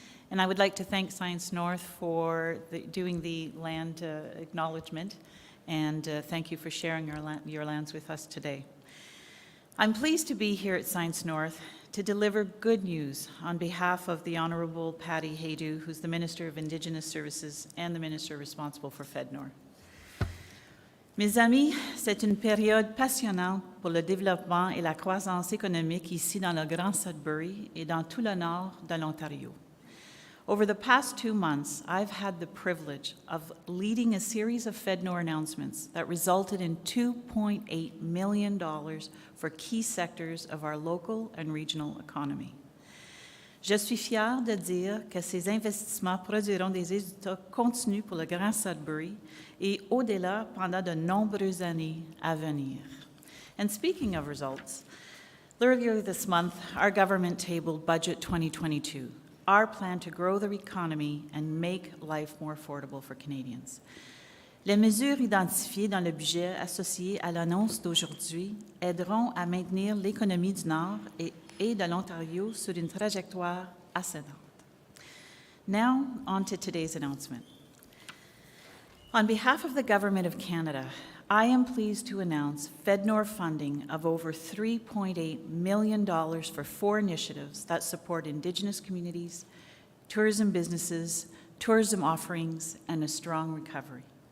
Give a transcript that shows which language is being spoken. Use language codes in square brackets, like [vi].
[en] And I would like to thank Science North for doing the land acknowledgement, and thank you for sharing your lands with us today. I'm pleased to be here at Science North to deliver good news on behalf of the Honourable Patty Haydu, who's the Minister of Indigenous Services and the Minister responsible for FedNor. [fr] Mes amis, c'est une période passionnante pour le développement et la croissance économique ici dans le Grand Sudbury et dans tout le nord de l'Ontario. [en] Over the past 2 months, I've had the privilege of leading a series of FedNor announcements that resulted in $2.8 million for key sectors of our local and regional economy. [fr] Je suis fière de dire que ces investissements produiront des résultats continus pour le Grand Sudbury et au-delà pendant de nombreuses années à venir. [en] And speaking of results, earlier this month, our government tabled Budget 2022, our plan to grow the economy and make life more affordable for Canadians. [fr] Les mesures identifiées dans le budget associé à l'annonce d'aujourd'hui aideront à maintenir l'économie du Nord et de l'Ontario sur une trajectoire ascendante. [en] Now, on to today's announcement. On behalf of the Government of Canada, I am pleased to announce FedNor funding of over $3.8 million for 4 initiatives that support Indigenous communities, tourism businesses, tourism offerings, and a strong recovery.